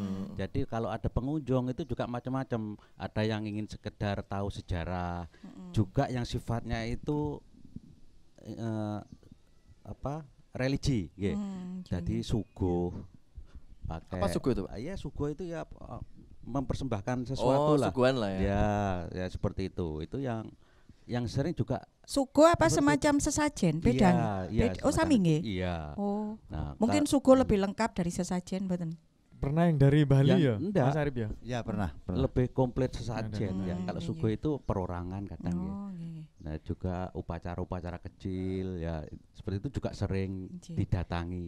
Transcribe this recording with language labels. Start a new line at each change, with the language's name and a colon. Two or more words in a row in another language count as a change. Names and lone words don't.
Indonesian: Jadi kalau ada pengunjung itu juga macam-macam, ada yang ingin sekedar tahu sejarah, juga yang sifatnya itu religi, gitu. Jadi suguh pakai. Apa suguh itu? Iya, suguh itu ya mempersembahkan sesuatu lah. Suguhan lah ya. Ya seperti itu. Itu yang sering juga sugo apa semacam sesajen beda. Iya,
Javanese: oh sami nggih.
Indonesian: Iya. Oh. Nah, mungkin sugo lebih lengkap dari sesajen mboten. Pernah yang dari Bali ya? Enggak. Mas Arif ya? Ya pernah. Lebih komplit sesajen ya. Kalau sugo itu perorangan kadang ya. Nah, juga upacara-upacara kecil ya seperti itu juga sering didatangi.